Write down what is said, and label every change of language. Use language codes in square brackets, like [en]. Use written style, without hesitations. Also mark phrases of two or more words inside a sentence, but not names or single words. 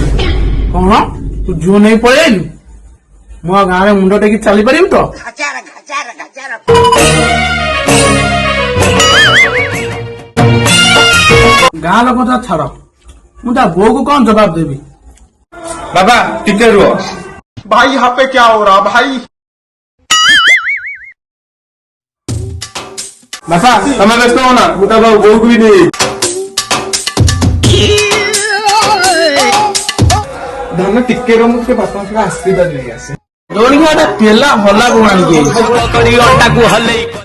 [or] କଣ ତୁ ଝିଅ ନେଇ ପଳେଇ ଆଇଲୁ? ମୁଁ ଆଉ ଗାଁରେ ମୁଣ୍ଡ ଟେକି ଚାଲିପାରିବି ତ? ଗାଁ ଲୋକ ତ ଛାଡ, ମୁଁ ତା ବୋଉକୁ କଣ ଜବାବ ଦେବି? ବାପା ଟିକେ ରୁହ। [hi] भाई यहाँ पे क्या हो रहा भाई? [or] ବାପା ତମେ ବ୍ୟସ୍ତ ହୁଅ ନା, ମୁଁ ତା ବୋଉକୁ ବି ନେଇ ଧନ ଟିକେ ରୁହ, ମୁଁ ଟିକେ ବାପାଙ୍କ ସହ ଆଶୀର୍ବାଦ ନେଇ ଆସେ। ଦୋଳିଆ ଗୋଟେ ପେଲା ଭଲାକୁ ଆଣିକି ଆଇଛି।